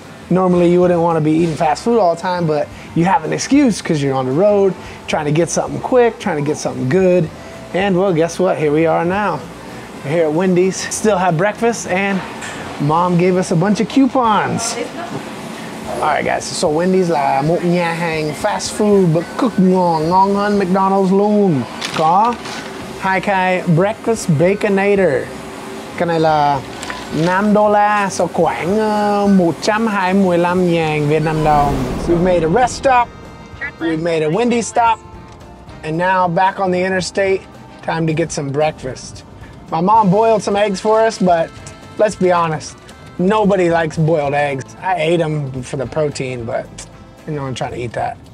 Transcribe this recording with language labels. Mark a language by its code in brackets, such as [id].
[en] Normally, you wouldn't want to be eating fast food all the time, but you have an excuse because you're on the road, trying to get something quick, trying to get something good. And well, guess what? Here we are now. We're here at Wendy's. Still have breakfast, and Mom gave us a bunch of coupons. Alright guys, so [vi] Wendy's là một nhà hàng fast food but cực ngon hơn McDonald's luôn. Có 2 cái breakfast baconator. Cái này là $5, so khoảng 125.000 Việt Nam đồng. [en] So we've made a rest stop, we've made a Wendy's stop, and now back on the interstate, time to get some breakfast. My mom boiled some eggs for us, but let's be honest, nobody likes boiled eggs. I ate them for the protein, but you know, I'm trying to eat that.